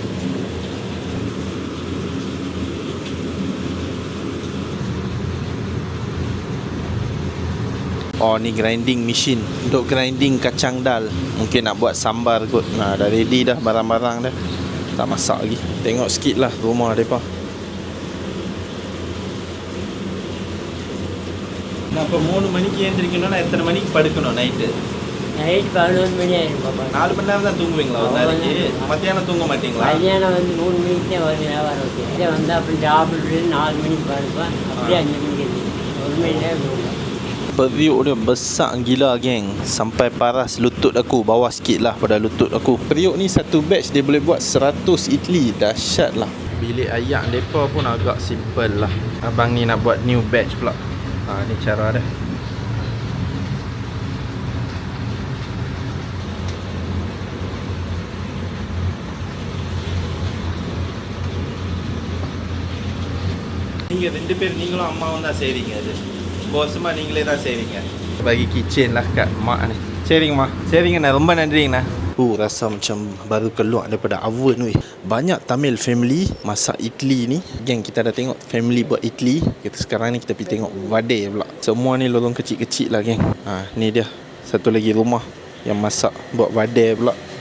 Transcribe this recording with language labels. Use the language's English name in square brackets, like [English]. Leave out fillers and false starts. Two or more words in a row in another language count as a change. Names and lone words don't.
[Malay] Oh, ni [English] grinding machine [Malay] untuk grinding kacang dal. Mungkin nak buat sambar kot. Dah ready dah barang-barang dah. Tak masak lagi. Tengok sikit lah rumah mereka. [Tamil] Kenapa 3 மணிக்கு ஏந்திரிக்கணும்னா எத்தனை மணிக்கு படுக்கணும் நைட்டு? நைட் 11 மணி ஆயிடும் பாப்பா. 4 மணி நேரம் தான் தூங்குவீங்களா ஒரு நாளைக்கு? மத்தியானம் தூங்க மாட்டீங்களா? மதியானம் வந்து 3 மணிக்கு தான் வருவேன் வியாபாரத்துக்கு. இதே வந்து அப்படி சாப்பிட்டு 4 மணிக்கு படுப்பேன். அப்படியே 5 மணிக்கு எழுந்திரிப்பேன். 1 மணி நேரம் தூங்குவேன். [Malay] Periuk dia besar gila geng. Sampai paras lutut aku. Bawah sikit lah pada lutut aku. Periuk ni satu batch dia boleh buat 100 idli. Dahsyat lah. Bilik ayak mereka pun agak simple lah. Abang ni nak buat [English] new batch [Malay] pula. Ni cara dia. [Tamil] நீங்க ரெண்டு பேர் நீங்களும் அம்மாவும் தான் செய்றீங்க அது. போசமா நீங்களே தான் செய்றீங்க. [Malay] Bagi kitchen lah kat mak ni. Sharing mak. Sharing nah, [Tamil] ரொம்ப நன்றிங்கண்ணா. [Malay] Rasa macam baru keluar daripada oven weh. Banyak Tamil family masak idli ni. Geng, kita dah tengok family buat idli. Sekarang ni kita pergi tengok vade pula. Semua ni lorong kecil-kecil lah geng. Ni dia. Satu lagi rumah yang masak buat vade pula.